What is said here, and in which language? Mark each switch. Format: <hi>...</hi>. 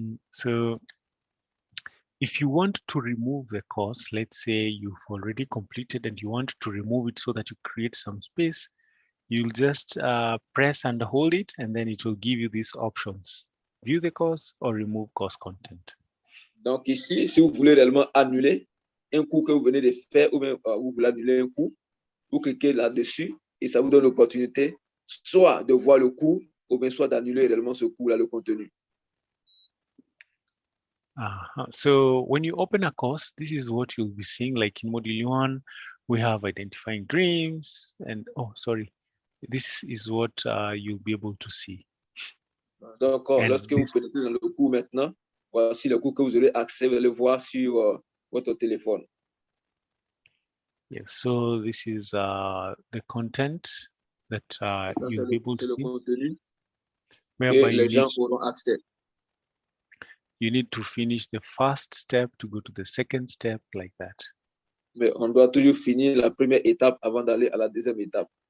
<en>So if you want to remove the course, let's say you've already completed and you want to remove it so that you create some space, you'll just press and hold it, and then it will give you these options: view the course or remove course content.</en> <fr>Donc ici, si vous voulez réellement annuler un cours que vous venez de faire ou bien vous voulez annuler un cours, vous cliquez là-dessus et ça vous donne l'opportunité soit de voir le cours ou bien soit d'annuler réellement ce cours-là, le contenu.</fr> <en>So when you open a course, this is what you'll be seeing. Like in module 1, we have identifying dreams, and this is what you'll be able to see.</en> <fr>Donc, lorsque vous pénétrez dans le cours maintenant, voici le cours que vous aurez accès, vous allez le voir sur votre téléphone.</fr> <en>Yes, so this is the content that you'll be able to see, whereby</en> <fr>les gens auront accès.</fr> <en>You need to finish the first step to go to the second step, like that.</en> <fr>Mais on doit toujours finir la première étape avant d'aller à la deuxième étape.</fr>